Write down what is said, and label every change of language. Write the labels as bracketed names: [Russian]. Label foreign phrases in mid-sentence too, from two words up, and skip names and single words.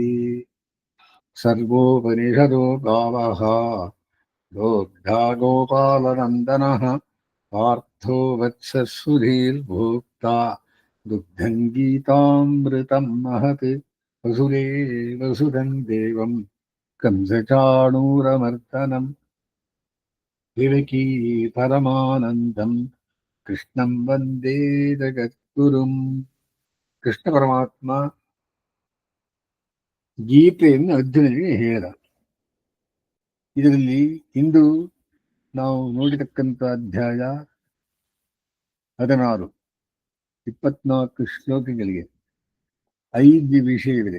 [Sanskrit] സർവോപനിഷദോ ഗാവഃ ദോഗ്ധാ ഗോപാലനന്ദനഃ പാർത്ഥോ വത്സസുധീർഭോക്താ ദുഗ്ധം ഗീതാമൃതം മഹത് വസുദേവസുതം ദേവം ಕಂಸಚಾಣೂರಮರ್ದನಂ ದೇವಕೀ ಪರಮಾನಂದಂ ಕೃಷ್ಣಂ ವಂದೇ ಜಗದ್ಗುರುಂ. [Kannada] ಕೃಷ್ಣ ಪರಮಾತ್ಮ ಗೀತೆಯನ್ನು ಅರ್ಜುನನಿಗೆ ಹೇಳಿದ. ಇದರಲ್ಲಿ ಇಂದು ನಾವು ನೋಡಿರತಕ್ಕಂಥ ಅಧ್ಯಾಯ 16, 24 ಶ್ಲೋಕಗಳಿಗೆ 5 ವಿಷಯವಿದೆ.